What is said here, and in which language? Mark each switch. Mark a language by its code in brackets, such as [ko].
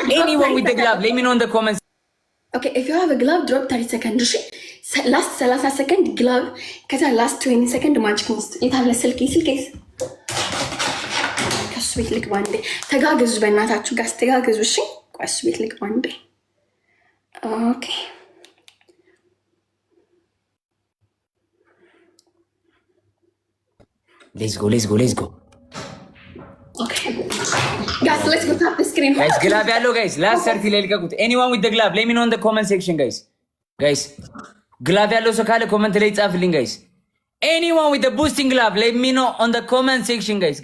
[en] Anyone with the glove let me know in the comments. okay, if you have a glove drop 30 seconds. [am] እሺ [en] last 30 second glove [am] ከዛ [en] last 20 second magic mist [am] የታለ ስልኬስ ከሱ ቤት ልክ ባንዴ ተጋገዙ። በእናታችሁ ጋር ተጋገዙ። እሺ ከሱ ቤት ልክ ባንዴ ኦኬ። [en] let's go okay Guys, let's go tap the screen. Guys, glove [am] ያለው [en] guys. Last 30 [am] ላይ ልቀቁት. [en] Anyone with the glove, let me know in the comment section, guys. [am] Guys, glove ያለው ሰው ካለ ኮመንት ላይ ጻፍልኝ guys. [en] Anyone with the boosting glove, let me know on the comment section, guys.